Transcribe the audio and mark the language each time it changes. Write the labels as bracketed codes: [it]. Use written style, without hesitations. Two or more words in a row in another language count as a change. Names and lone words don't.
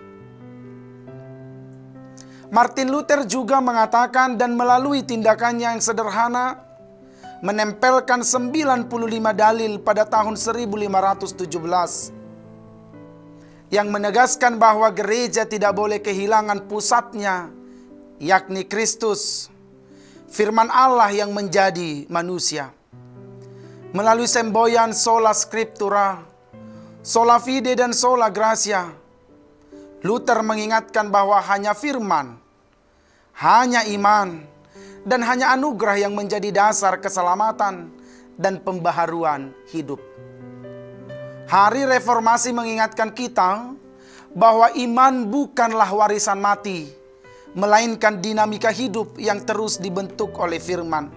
[id] Martin Luther juga mengatakan dan melalui tindakannya yang sederhana, menempelkan 95 dalil pada tahun 1517, yang menegaskan bahwa gereja tidak boleh kehilangan pusatnya, yakni Kristus, firman Allah yang menjadi manusia. Melalui semboyan [la] sola scriptura, sola fide, dan sola gratia, [id] Luther mengingatkan bahwa hanya firman, hanya iman, dan hanya anugerah yang menjadi dasar keselamatan dan pembaharuan hidup. Hari Reformasi mengingatkan kita bahwa iman bukanlah warisan mati, melainkan dinamika hidup yang terus dibentuk oleh firman.